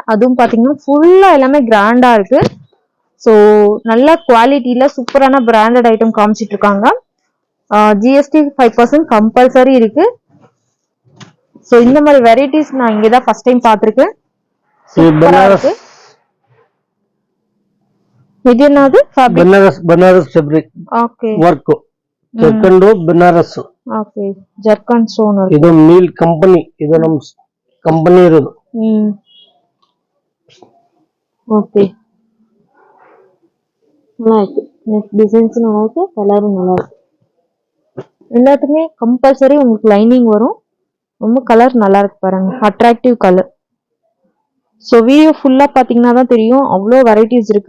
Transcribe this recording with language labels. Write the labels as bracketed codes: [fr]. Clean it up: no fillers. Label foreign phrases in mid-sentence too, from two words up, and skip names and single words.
[ta] அதுவும் பாத்தீங்கன்னா ஃபுல்லா எல்லாமே கிராண்டா இருக்கு. ஸோ நல்ல குவாலிட்டியில சூப்பரான [en] branded item [ta] காமிச்சிட்டு இருக்காங்க. ஜிஎஸ்டி 5% கம்பல்சரி இருக்கு. ஸோ இந்த மாதிரி வெரைட்டிஸ் நான் இங்கதான் [en] first time [ta] பார்த்திருக்கேன். சூப்பரா இருக்கு. இது என்னது? பனாரஸ் ஃபேப்ரிக். ஓகே. [en] work second Banaras. OK. Zircon stone. [kn] ಇದು [en] mill company, [kn] ಇದು ನಮ್ಮ ಕಂಪನಿ ಇರೋದು. [ta] ஓகே. நல்லா இருக்கு. டிசைன்ஸ் நல்லா இருக்கு, கலரும் நல்லா இருக்கு. எல்லாத்துக்குமே கம்பல்சரி உங்களுக்கு லைனிங் வரும். ரொம்ப கலர் நல்லா இருக்கு பாருங்க, [en] attractive colour. so video [ta] ஃபுல்லா பாத்தீங்கன்னா தான் தெரியும், அவ்வளோ வெரைட்டிஸ் இருக்கு.